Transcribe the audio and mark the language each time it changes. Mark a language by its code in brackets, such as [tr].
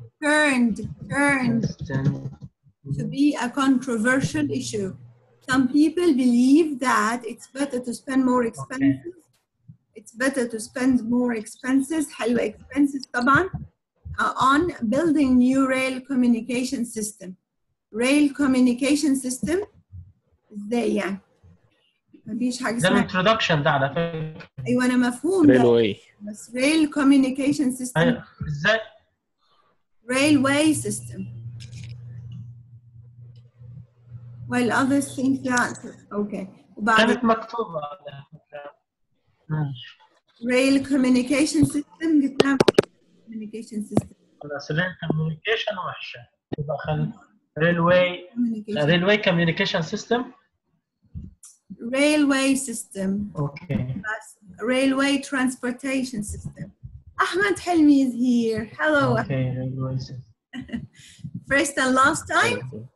[en] Turned to be a controversial issue. Some people believe that it's better to spend more expenses. It's better to spend more expenses, [ar] حلوة [en] expenses [ar] طبعا, [en] on building new rail communication system. Rail communication system [ar] ازاي يعني؟ مفيش حاجة اسمها. ده introduction ده على فكرة. أيوة أنا مفهوم ده. [en] Railway. [ar] بس [en] rail communication system. [ar] أيوة ازاي؟ [en] Railway system. While others think that. Okay. [ar] كانت مكتوبة على فكرة. [en] Rail communication system. communication system. [ar] خلاص [en] rail communication [ar] وحشة. يبقى خلينا. [en] railway communication system. Railway system. Okay. Railway transportation system. Ahmed Helmi is here. Hello. Okay, railway system. First and last time.